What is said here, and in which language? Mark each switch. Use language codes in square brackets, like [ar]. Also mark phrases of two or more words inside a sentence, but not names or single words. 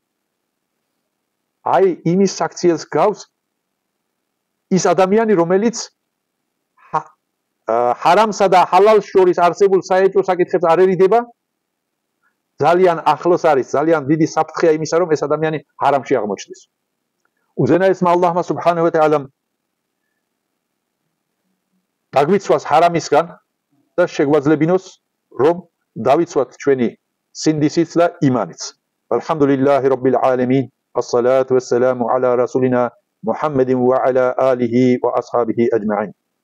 [ka] აი, იმის საქციელს გავს ის ადამიანი, რომელიც ჰარამსა და ჰალალს შორის არსებულ საეჭვო საკითხებს არ ერიდება, ძალიან ახლოს არის, ძალიან დიდი საფრთხეა იმისა, რომ ეს ადამიანი ჰარამში აღმოჩნდეს. უზენაესმა ალლაჰმა [ar] سبحانه وتعالى [ka] დაგვიცვას ჰარამისგან და შეგვაძლებინოს, რომ დავიცვათ ჩვენი სინდისიც და იმანიც. [ar] الحمد لله رب العالمين. الصلاة والسلام على رسولنا محمد وعلى آله وأصحابه أجمعين.